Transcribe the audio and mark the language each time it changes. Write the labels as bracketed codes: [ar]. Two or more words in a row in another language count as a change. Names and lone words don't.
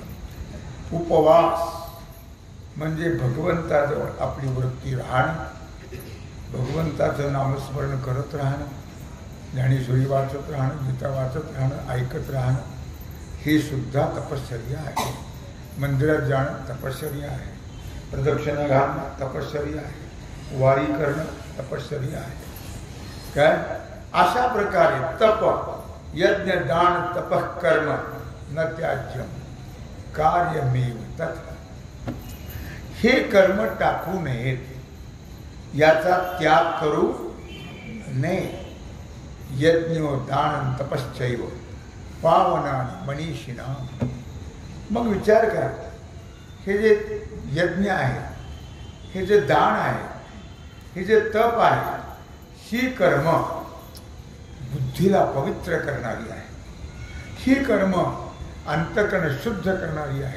[mr] उपवास म्हणजे भगवंताजवळ आपली वृत्ती राहणं, भगवंताचं नामस्मरण करत राहणं, ज्ञानेश्वरी वाचत राहणं, गीता वाचत राहणं, ऐकत राहणं, हे सुद्धा तपश्चर्या आहे. मंदिरात जाणं तपश्चर्या आहे, प्रदक्षिणा घालणं तपश्चर्या आहे, वारी करणं तपश्चर्या आहे. काय अशा प्रकारे [sa] तप यज्ञ दान तपः कर्म न त्याज्यम कार्यमेव तत्. [mr] हे कर्म टाकू नयेत, याचा त्याग करू नये. [sa] यज्ञो दान तपश्चैव पावनानि मनीषिणा. [mr] मग विचार करा, हे जे यज्ञ आहे, हे जे दान आहे, हे जे तप आहे, ही कर्म बुद्धीला पवित्र करणारी आहे. ही कर्म अंतकरण शुद्ध करणारी आहे.